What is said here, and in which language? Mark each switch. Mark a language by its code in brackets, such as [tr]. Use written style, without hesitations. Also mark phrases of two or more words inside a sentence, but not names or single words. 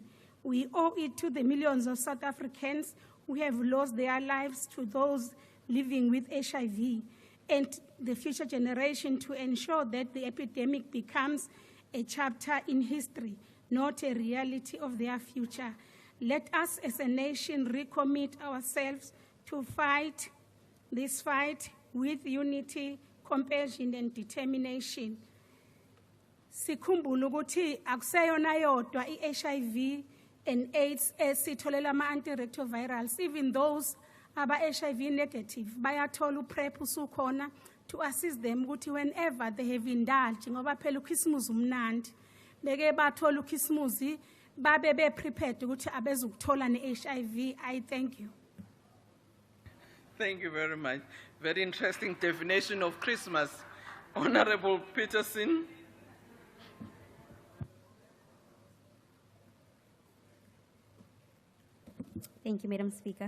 [en] We owe it to the millions of South Africans who have lost their lives, to those living with HIV, and the future generation to ensure that the epidemic becomes a chapter in history, not a reality of their future. Let us as a nation recommit ourselves to fight this fight with unity, compassion, and determination. [zu] Sikhumbule ukuthi akuseyona yodwa i- [en] HIV and AIDS [zu] esitholela ama-antiretrovirals. [en] Even those aba-HIV negative [zu] bayathola uPrEP usukhona [en] to assist them ukuthi whenever they have indulged, [zu] ngoba phela ukhisimusi umnandi, beke bathola ukhisimusi babe be-prepared ukuthi abezukuthola ne-HIV. [en] I thank you. Thank you very much. Very interesting definition of Christmas. Honorable Peterson. Thank you, Madam Speaker.